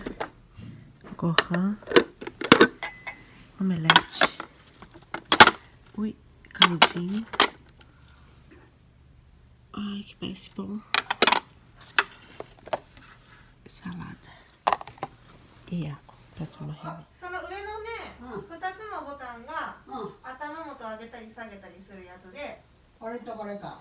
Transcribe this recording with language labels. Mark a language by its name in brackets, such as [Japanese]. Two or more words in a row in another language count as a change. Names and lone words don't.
[Portuguese] Gohan, omelete. Ui, caldinho. Ai, que parece bom. Salada. E água pra tomar remédio. [Japanese] その上のね、2つのボタンが、頭元上げたり下げたりするやつで、これとこれか。